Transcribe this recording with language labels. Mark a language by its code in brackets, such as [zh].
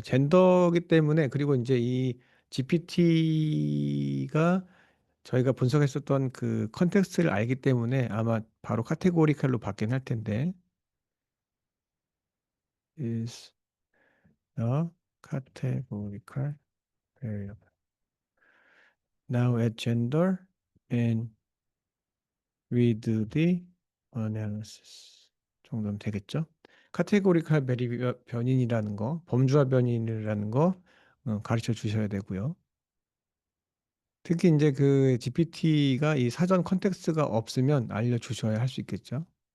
[ko] 젠더기 때문에 그리고 이제 이 GPT가 저희가 분석했었던 그 컨텍스트를 알기 때문에 아마 바로 카테고리칼로 바뀌긴 할 텐데 [en] is a categorical variable. Now add gender and read the analysis [ko] 정도면 되겠죠? 카테고리칼 변인이라는 거, 범주화 변인이라는 거 가르쳐 주셔야 되고요. 특히 이제 그 GPT가 이 사전 컨텍스트가 없으면 알려 주셔야 할 수 있겠죠.